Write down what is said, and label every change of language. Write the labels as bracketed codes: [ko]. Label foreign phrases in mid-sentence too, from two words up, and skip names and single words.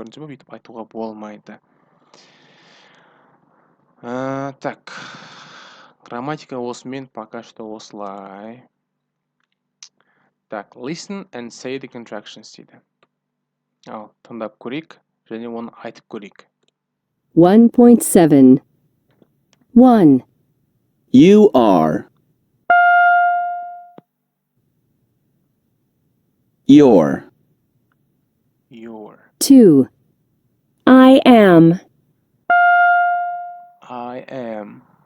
[kk] Көрдіңіз бе, бүйтіп айтуға болмайды. Так. Грамматика осымен пока что осылай. Так, [en] listen and say the contractions дейді. [kk] Ал, тыңдап көрейік, және оны айтып көрейік. [en] 1.7 1. You are. Your. 2. I am. I am.